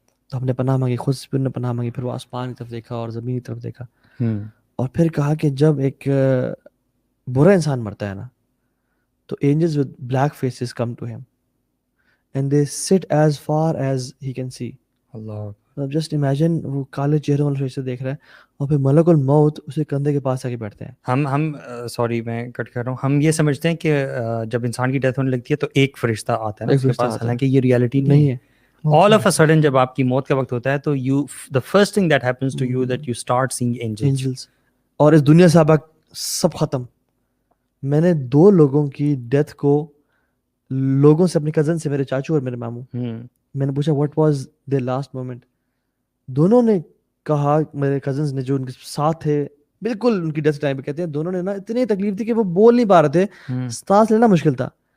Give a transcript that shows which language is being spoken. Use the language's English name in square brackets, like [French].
[Urdu] تو ہم نے پناہ مانگی, خود سے نے پناہ مانگی, پھر وہ آسمان کی طرف دیکھا اور زمین کی طرف دیکھا, اور پھر کہا کہ جب ایک برا انسان مرتا ہے نا تو [English] angels with black faces come to him and they sit as far as he can see. [Urdu] Allah, [English] just imagine [Urdu] وہ کالے چہروں والے فرشتے دیکھ رہا ہے, اور پھر ملک الموت اسے کندھے کے پاس آ کے بیٹھتے ہیں. ہم سوری میں کٹ کر رہا ہوں, ہم یہ سمجھتے ہیں کہ جب انسان کی ڈیتھ ہونے لگتی ہے تو ایک فرشتہ آتا ہے نا اس کے پاس, حالانکہ یہ ریالٹی نہیں ہے. [English] all of a sudden [Urdu] جب آپ کی موت کا وقت ہوتا ہے تو [English] the first thing that happens to you that you start seeing angels. [Urdu] Angeles. اور اس دنیا سے اب سب ختم. میں نے 2 لوگوں کی ڈیتھ کو لوگوں سے، اپنے کزن سے، میرے چاچو اور میرے ماموں، میں نے پوچھا [English] What was there last moment. [Urdu] دونوں نے کہا، میرے کزنز نے جو ان کے ساتھ تھے بالکل ان کی ڈیتھ ٹائم پہ، کہتے ہیں دونوں نے نا اتنی تکلیف تھی کہ وہ بول نہیں پا رہے تھے، سانس لینا مشکل تھا.